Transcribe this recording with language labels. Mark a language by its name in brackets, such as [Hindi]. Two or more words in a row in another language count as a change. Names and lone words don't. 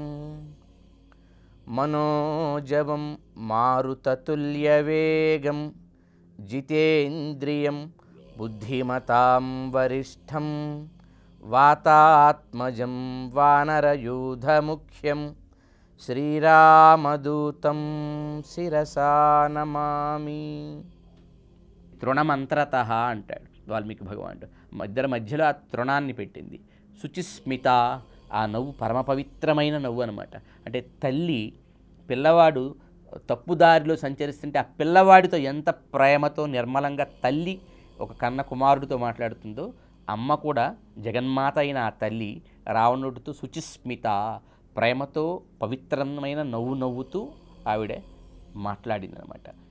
[Sanskrit] मनोजवं मारुततुल्यवेगं जितेन्द्रियं बुद्धिमतां वरिष्ठं वातात्मजं वानरयूथमुख्यं श्रीरामदूतं शिरसा नमामि। [Telugu] తృణమంత్రతః అంటాడు వాల్మీకి భగవానుడు. ఇద్దరి మధ్యలో ఆ తృణాన్ని పెట్టింది. శుచిస్మిత, ఆ నవ్వు పరమ పవిత్రమైన నవ్వు అనమాట. అంటే తల్లి పిల్లవాడు తప్పుదారిలో సంచరిస్తుంటే ఆ పిల్లవాడితో ఎంత ప్రేమతో నిర్మలంగా తల్లి ఒక కన్న కుమారుడితో మాట్లాడుతుందో, అమ్మ కూడా జగన్మాత అయిన ఆ తల్లి రావణుడితో శుచిస్మిత, ప్రేమతో పవిత్రమైన నవ్వు నవ్వుతూ ఆవిడ మాట్లాడిందనమాట.